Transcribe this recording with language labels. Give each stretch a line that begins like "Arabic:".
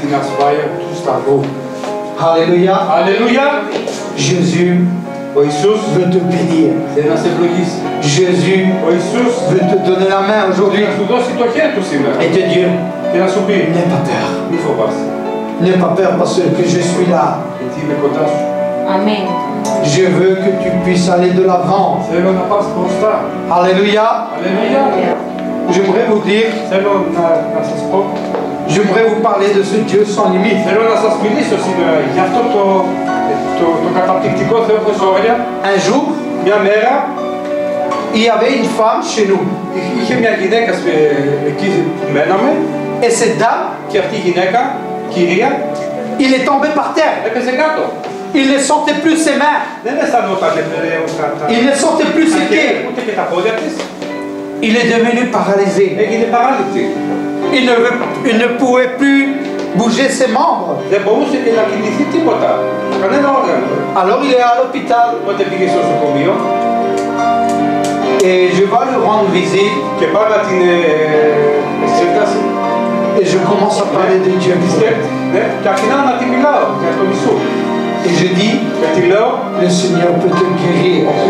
Greek: την ασφάλεια του Σταυρού.
French: Alléluia.
Greek: Αλληλούια!
French: Jésus
Greek: Ο Ιησούς
French: veut te bénir.
Greek: θέλει να σε ευλογήσει.
French: Jésus
Greek: Ο Ιησούς
French: veut te donner la main
Greek: θέλει
French: aujourd'hui
Greek: να σου δώσει το χέρι του σήμερα
French: et te dire,
Greek: και να σου πει
French: n'aie pas peur.
Greek: μη φοβάσαι,
French: N'aie pas peur parce que je suis là.
Greek: γιατί είμαι κοντά σου.
French: Amen. Je veux que tu puisses aller de l'avant.
Greek: Θέλω να πας μπροστά.
French: Alléluia.
Greek: Αλληλούια!
French: J'aimerais vous dire,
Greek: Θέλω να σας πω,
French: j'aimerais vous parler de ce Dieu sans limite.
Greek: θέλω να σας μιλήσω σήμερα για αυτό το καταπληκτικό Θεό χωρίς όρια.
French: Un jour,
Greek: Μια μέρα
French: il y avait une femme chez nous.
Greek: είχε μια γυναίκα εκεί που μέναμε
French: Et cette dame,
Greek: και αυτή η γυναίκα, κυρία,
French: il est tombé par terre.
Greek: έπεσε κάτω.
French: Il ne sentait plus ses mains.
Greek: Δεν αισθανόταν πλέον
French: Il ne sentait plus ses pieds.
Greek: ούτε και τα πόδια της.
French: Il est devenu paralysé.
Greek: Έγινε παράληπτη.
French: Il ne pouvait plus bouger ses membres.
Greek: Δεν μπορούσε και να κινηθεί τίποτα. Κανένα όργανο.
French: Alors il est à l'hôpital
Greek: Οπότε πήγε στο νοσοκομείο
French: et je vais lui rendre visite
Greek: και πάω να την εξέταση.
French: et je commence à parler de Dieu.
Greek: Ναι, και αρχινάω να τη μιλάω για τον Ιησού.
French: Et je dis, le Seigneur peut te guérir.